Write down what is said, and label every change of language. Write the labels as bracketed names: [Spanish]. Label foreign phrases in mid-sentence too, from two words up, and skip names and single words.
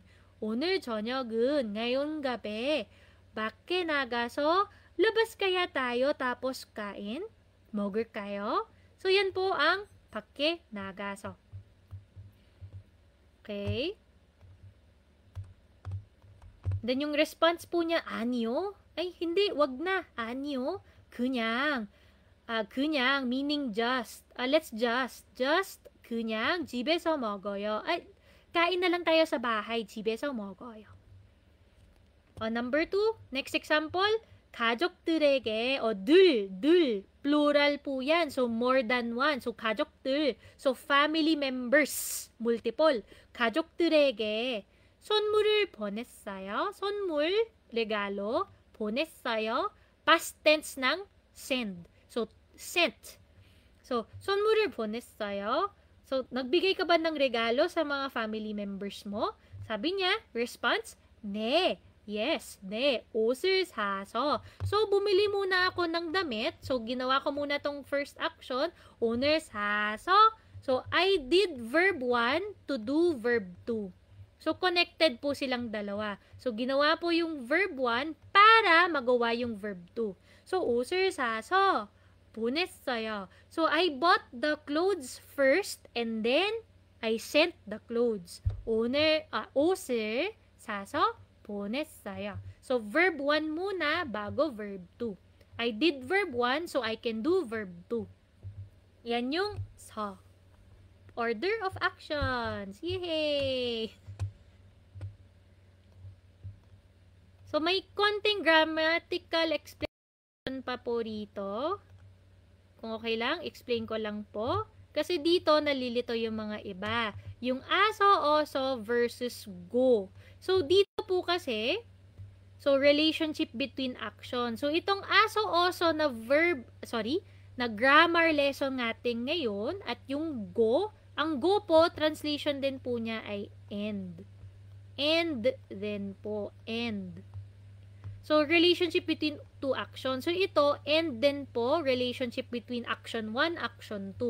[Korean] 오늘 저녁은, [Filipino] ngayong gabi, [Korean] 밖에 나가서, [Filipino] labas kaya tayo, tapos kain? [Korean] 먹을까요? [Filipino] So, yan po ang [Korean] 밖에 나가서. [Filipino] Okay? Then, yung response po niya, 아니요. Ay, hindi, wag na. [Korean] 아니요. 그냥. [English] 그냥 meaning just. Let's just [Korean] 그냥 집에서 먹어요. [Filipino] Ay, kain na lang tayo sa bahay. [Korean] 집에서 먹어요. [English] Number 2, next example, [Korean] 가족들에게 늘 [English] plural po yan. So more than one. So 가족들. So family members, multiple. [Korean] 가족들에게 선물을 보냈어요. 선물, regalo, 보냈어요. [English] Past tense ng send. So sent. So, [Korean] 선물을 보냈어요. [Filipino] So, nagbigay ka ba ng regalo sa mga [English] family members [Filipino] mo? Sabi niya, response, [Korean] 네. Yes, 네. 옷을 사서. [Filipino] So, bumili muna ako ng damit. So, ginawa ko muna tong first action. [Korean] 오늘 사서. [English] So, I did verb 1 to do verb 2. [Filipino] So, connected po silang dalawa. So, ginawa po yung verb 1 para magawa yung verb 2. [English] So, [Korean] 옷을 사서 보냈어요. [English] So, I bought the clothes first and then I sent the clothes. [Korean] 옷을 사서 보냈어요. [Filipino] So, verb 1 muna bago verb 2. [English] I did verb 1, so I can do verb 2. [Filipino] Yan yung so. [English] Order of actions. Yay! So, [Filipino] may konting grammatical explanation pa po rito. Kung okay lang, explain ko lang po. Kasi dito, nalilito yung mga iba. Yung aso, oso versus go. So, dito po kasi, [English] so, relationship between action. So, [Filipino] itong aso, oso na verb, na [English] grammar lesson [Filipino] natin ngayon, at yung go, ang go po, translation din po niya ay end. End din po, [English] end. So, relationship between two actions. So, ito, and then po, relationship between action 1, action 2.